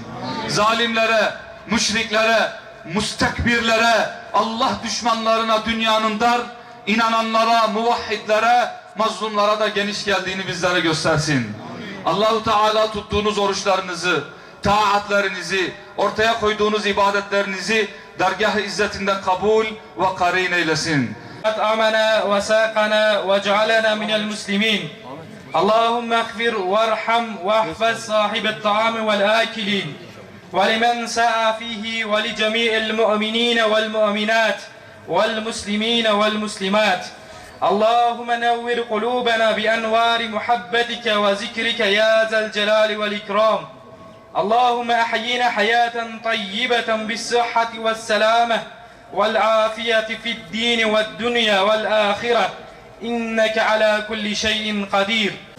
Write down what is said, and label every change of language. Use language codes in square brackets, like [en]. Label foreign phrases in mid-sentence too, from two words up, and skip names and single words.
[tr] Zalimlere, müşriklere, mustekbirlere, Allah düşmanlarına dünyanın dar, inananlara, muvahhidlere, mazlumlara da geniş geldiğini bizlere göstersin. Allahu Teala tuttuğunuz oruçlarınızı, taatlerinizi, ortaya koyduğunuz ibadetlerinizi dergâh-ı izzetinden kabul ve karin eylesin. [ar] أطعمنا وساقنا واجعلنا من المسلمين اللهم اغفر وارحم واحفظ صاحب الطعام والآكلين ولمن سعى فيه ولجميع المؤمنين والمؤمنات والمسلمين والمسلمات اللهم نور قلوبنا بأنوار محبتك وذكرك يا ذا الجلال والإكرام اللهم أحيينا حياة طيبة بالصحة والسلامة والعافية في الدين والدنيا والآخرة إنك على كل شيء قدير.